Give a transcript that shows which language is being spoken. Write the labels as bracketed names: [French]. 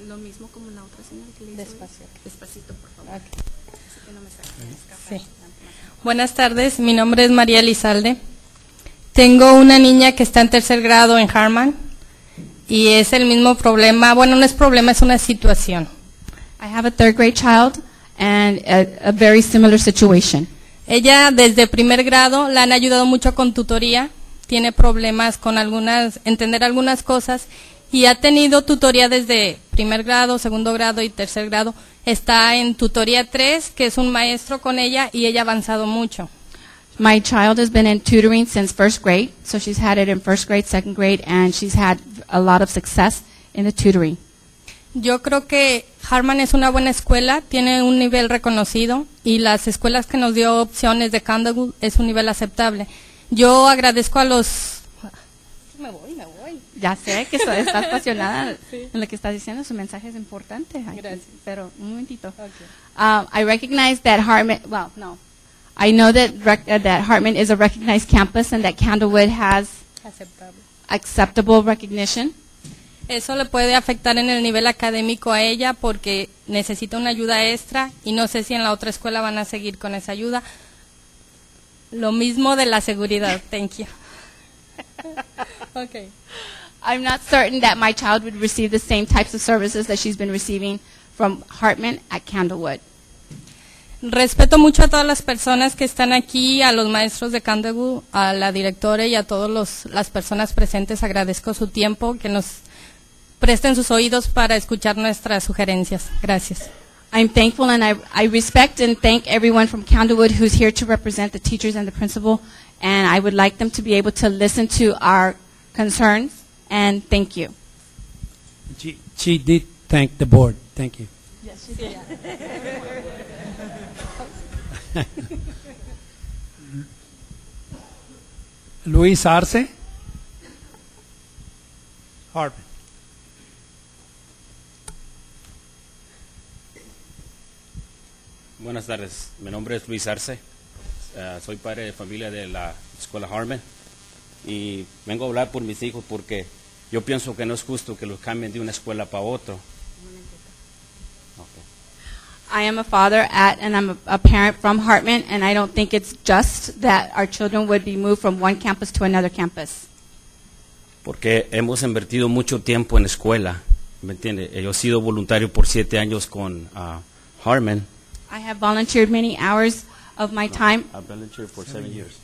[Spanish] Lo mismo como la otra señora que le hizo. Despacito, por favor. Sí. Buenas tardes, mi nombre es María Elizalde. Tengo una niña que está en 3er grado en Harman y es el mismo problema, bueno, no es problema, es una situación. [English] I have a 3rd grade child and a very similar situation. [Spanish] Ella desde 1er grado la han ayudado mucho con tutoría, tiene problemas con entender algunas cosas y ha tenido tutoría desde 1er grado, 2º grado y 3er grado. Está en tutoría 3, que es un maestro con ella y ella ha avanzado mucho. [English] My child has been in tutoring since 1st grade, so she's had it in 1st grade, 2nd grade, and she's had a lot of success in the tutoring. [Spanish] Yo creo que Harman es una buena escuela, tiene un nivel reconocido y las escuelas que nos dio opciones de Candlewood es un nivel aceptable. Yo agradezco a los... Me voy. Ya sé que estás apasionada en lo que estás diciendo, su mensaje es importante. Gracias. Pero un momentito. [English] Okay. I recognize that Hartman, well, no. I know that that Hartman is a recognized campus and that Candlewood has acceptable recognition. [Spanish] Eso le puede afectar en el nivel académico a ella porque necesita una ayuda extra y no sé si en la otra escuela van a seguir con esa ayuda. Lo mismo de la seguridad. [English] Thank you. Okay. I'm not certain that my child would receive the same types of services that she's been receiving from Hartman at Candlewood. [Spanish] Respeto mucho a todas las personas que están aquí, a los maestros de Candlewood, a la directora y a todas las personas presentes. Agradezco su tiempo, que nos presten sus oídos para escuchar nuestras sugerencias. Gracias. [English] I'm thankful and I respect and thank everyone from Candlewood who's here to represent the teachers and the principal, and I would like them to be able to listen to our concerns, and thank you. She did thank the board. Thank you. Yes, she did. Luis Arce Hartman. [Spanish] Buenas tardes, mi nombre es Luis Arce, soy padre de familia de la escuela Hartman y vengo a hablar por mis hijos porque yo pienso que no es justo que los cambien de una escuela para otra. [English] I am a father and I'm a parent from Hartman, and I don't think it's just that our children would be moved from one campus to another campus. [Spanish] Porque hemos invertido mucho tiempo en escuela, ¿me entiende? Yo he sido voluntario por 7 años con Hartman. [English] I have volunteered many hours of my time. I've volunteered for 7 years.